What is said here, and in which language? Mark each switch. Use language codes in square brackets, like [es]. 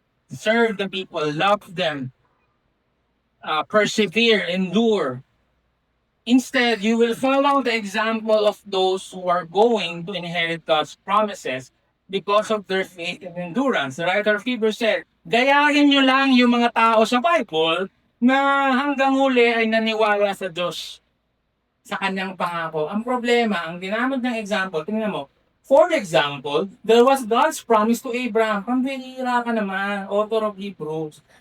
[en] Serve the people, love them, persevere, endure. Instead, you will follow the example of those who are going to inherit God's promises because of their faith and endurance. The writer of Hebrews said, [tl] gayahin nyo lang yung mga tao sa Bible na hanggang huli ay naniwala sa Diyos, sa kanyang pangako. Ang problema, ang ginamit ng example, tingnan mo, [en] for example, there was God's promise to Abraham. [tl] Pambihira ka naman, [en] author of Hebrews.